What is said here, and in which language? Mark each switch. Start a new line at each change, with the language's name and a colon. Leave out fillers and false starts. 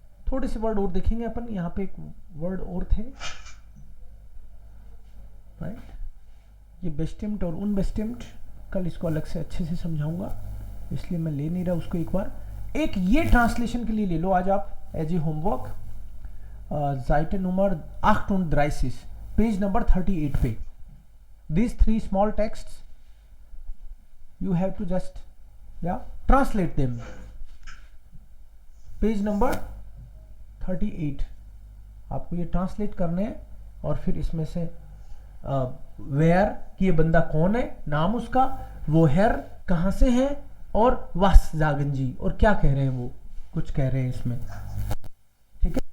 Hindi: थोड़े से वर्ड और देखेंगे अपन, यहां पे एक वर्ड और थे, राइट। ये बेस्टिम्ड और उनबेस्टिम्ड, कल इसको अलग से अच्छे से समझाऊंगा, इसलिए मैं ले नहीं रहा उसको एक बार। एक ये ट्रांसलेशन के लिए ले लो आज आप as a homework,
German: Seite Nummer 38,
Hindi: page number 38 पे।
English: These 3 small texts you have to just translate them.
Hindi: Page number 38 आपको ये ट्रांसलेट करने हैं, और फिर इसमें से वेयर कि ये बंदा कौन है, नाम उसका, वो हेर कहां से है, और वास जागंजी, और क्या कह रहे हैं, वो कुछ कह रहे हैं इसमें, ठीक है।